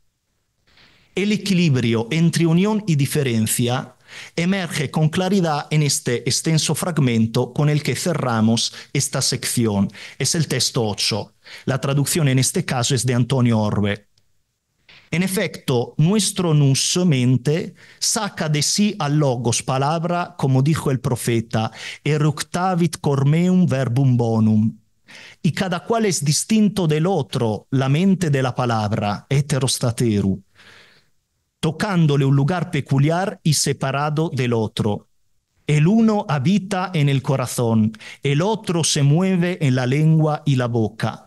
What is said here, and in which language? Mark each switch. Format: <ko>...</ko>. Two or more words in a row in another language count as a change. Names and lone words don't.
<es>El equilibrio entre unión y diferencia emerge con claridad en este extenso fragmento con el que cerramos esta sección. Es el texto 8. La traducción en este caso es de Antonio Orbe. En efecto, nuestro nous, mente, saca de sí al logos, palabra, como dijo el profeta,</es> <la>eructavit cor meum verbum bonum.</la> <es>Y cada cual es distinto del otro, la mente de la palabra, heterostateru, tocándole un lugar peculiar y separado del otro. El uno habita en el corazón, el otro se mueve en la lengua y la boca.</es>